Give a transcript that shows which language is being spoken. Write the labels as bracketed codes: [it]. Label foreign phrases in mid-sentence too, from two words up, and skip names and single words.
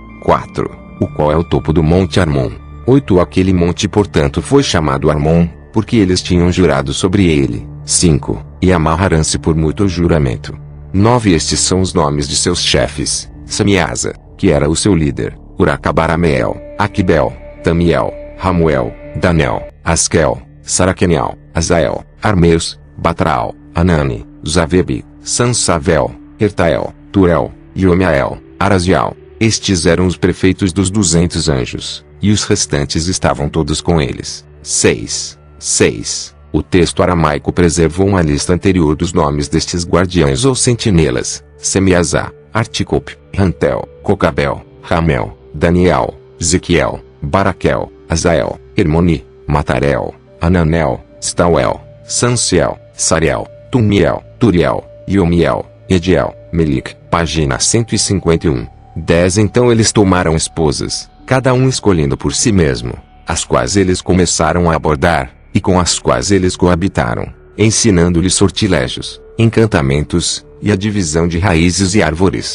[pt] 4 O qual é o topo do monte Armon. 8 Aquele monte portanto foi chamado Armon, porque eles tinham jurado sobre ele. 5 E amarraram-se por mútuo juramento. 9 Estes são os nomes de seus chefes: Samiasa, que era o seu líder, Uracabarameel, Aquibel, Tamiel, Ramuel, Danel, Askel, Saraquenial, Azael, Armeus, Batral, Anani, Zavebe, Sansavel, Ertael, Turel, Iomiael, Arazial. Estes eram os prefeitos dos 200 anjos, e os restantes estavam todos com eles. 6. O texto aramaico preservou uma lista anterior dos nomes destes guardiães ou sentinelas: Semiazá, Articope, Rantel, Cocabel, Ramel, Daniel, Ezequiel, Baraquel, Azael, Hermoni, Matarel, Ananel, Stauel, Sanciel, Sariel, Tumiel, Turiel, Iomiel, Ediel, Melik. Página 151. 10 Então eles tomaram esposas, cada um escolhendo por si mesmo, as quais eles começaram a abordar, e com as quais eles coabitaram, ensinando-lhes sortilégios, encantamentos, e a divisão de raízes e árvores.